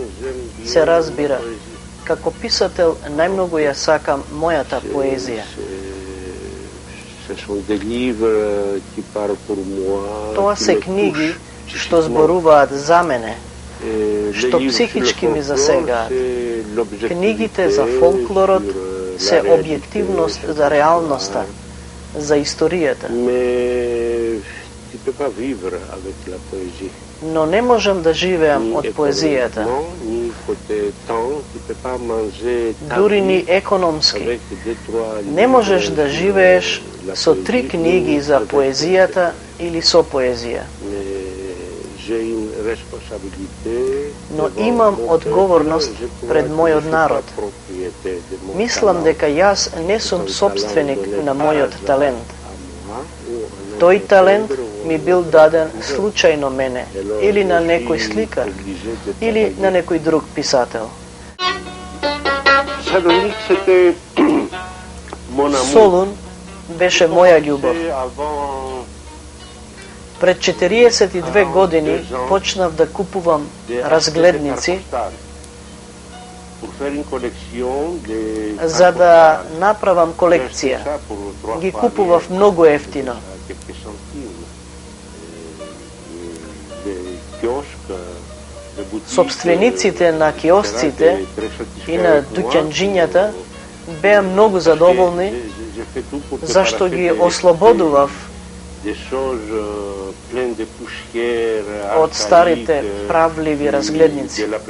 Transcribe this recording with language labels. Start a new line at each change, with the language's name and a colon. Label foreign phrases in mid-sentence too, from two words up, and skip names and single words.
Macedonian: Се разбира, како писател најмногу ја сакам мојата поезија.
French: ce sont des livres qui parlent pour moi.
Macedonian: Тоа
French: qui
Macedonian: се
French: me
Macedonian: книги
French: touchent
Macedonian: што
French: psychiquement.
Macedonian: зборуваат за мене,
French: Les
Macedonian: што
French: livres
Macedonian: психички
French: sur le
Macedonian: ми
French: folklore,
Macedonian: засегаат.
French: c'est l'objectivité
Macedonian: Книгите за фолклорот
French: sur
Macedonian: се
French: la réalité,
Macedonian: објективност
French: sur
Macedonian: за
French: l'histoire.
Macedonian: реалноста, за историјата.
French: Mais tu ne peux pas vivre avec la poésie.
Macedonian: Но не можам да живеам
French: Ni
Macedonian: од поезијата,
French: économiquement, ni côté temps, tu peux pas manger ta
Macedonian: дури ни
French: vie
Macedonian: економски.
French: avec deux, trois
Macedonian: Не можеш
French: livres
Macedonian: да
French: sur
Macedonian: живееш
French: la
Macedonian: со
French: poésie
Macedonian: 3 книги
French: ou
Macedonian: за
French: avec
Macedonian: поезијата или со поезија.
French: Mais j'ai une responsabilité
Macedonian: Но
French: devant
Macedonian: имам
French: mon
Macedonian: одговорност
French: peuple, je crois
Macedonian: пред
French: que
Macedonian: мојот
French: je suis
Macedonian: народ.
French: pas propriété de mon
Macedonian: Мислам
French: talent.
Macedonian: дека јас не сум собственик на мојот талент.
French: À moi ou à un
Macedonian: Тој
French: autre
Macedonian: талент
French: peintre ou
Macedonian: ми
French: un
Macedonian: бил
French: autre
Macedonian: даден
French: écrivain.
Macedonian: случајно мене,
French: Alors,
Macedonian: или на
French: je
Macedonian: некој
French: suis
Macedonian: сликар,
French: obligé de
Macedonian: или на
French: travailler.
Macedonian: некој друг писател.
French: Salonique, c'était mon amour.
Macedonian: Солун беше моја љубов.
French: C'est avant
Macedonian: Пред 42 години почнав да купувам разгледници
French: pour faire une collection de
Macedonian: за да направам колекција. Ги купував многу ефтино. Собствениците на киосците и на дуќанџињата беа многу задоволни зашто ги ослободував од старите правливи разгледници.